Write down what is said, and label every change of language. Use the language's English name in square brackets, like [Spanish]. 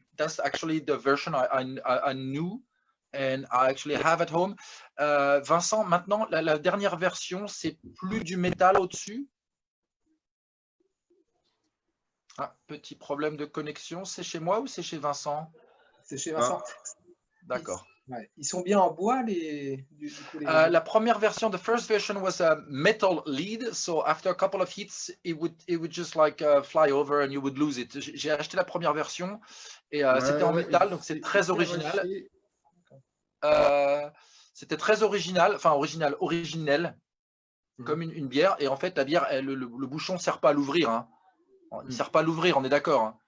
[English] That's actually the version I knew and I actually have at home. [French] Vincent, maintenant, la dernière version, c'est plus du métal au-dessus? Ah, petit problème de connexion, c'est chez moi ou c'est chez Vincent? C'est chez Vincent. D'accord. Ouais. Ils sont bien en bois, du coup, les La première version, [English] the first version was a metal lead, so after a couple of hits, it would just like fly over and you would lose it. [French] J'ai acheté la première version et c'était en métal, donc c'est très original. C'était très original, enfin originel, comme une bière. Et en fait, la bière, le bouchon ne sert pas à l'ouvrir. Hein. Il ne sert pas à l'ouvrir, on est d'accord. Hein.